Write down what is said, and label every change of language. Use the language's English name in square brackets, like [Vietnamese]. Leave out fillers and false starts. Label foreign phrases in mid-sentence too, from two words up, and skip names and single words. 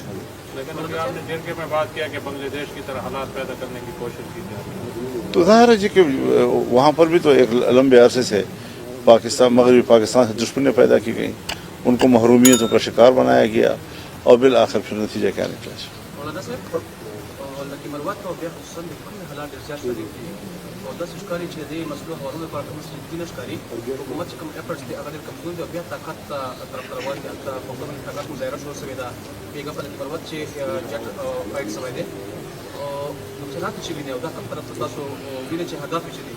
[Urdu] لیکن ابھی آپ نے جرگے میں بات کیا کہ بنگلہ دیش کی طرح حالات پیدا کرنے کی کوشش کی جا رہی ہے، تو ظاہر ہے جی کہ وہاں پر بھی تو ایک لمبے عرصے سے مغربی پاکستان سے دشمنیاں پیدا کی گئیں، ان کو محرومیتوں کا شکار بنایا گیا، اور بالآخر پھر نتیجہ کیا نکلا؟ [Pashto] مولانا صاحب لکه مروت او بیا خصوصا د کوم حالات ډېر زیات شوي دي او داسې ښکاري چې د دې مسلو هوارولو لپاره کوم سلسلې نه ښکاري حکومت چې کوم ایفرټس دي هغه ډېر کمزوري دي او بیا طاقت طرف ته روان دي هلته حکومت طاقت مظاهره شروع شوې ده بېګا په لکه مروت چې جټ فایټ شوی دی او نقصانات چې ویني او دا کوم طرف ته تاسو وینئ چې هدف یې څه دي؟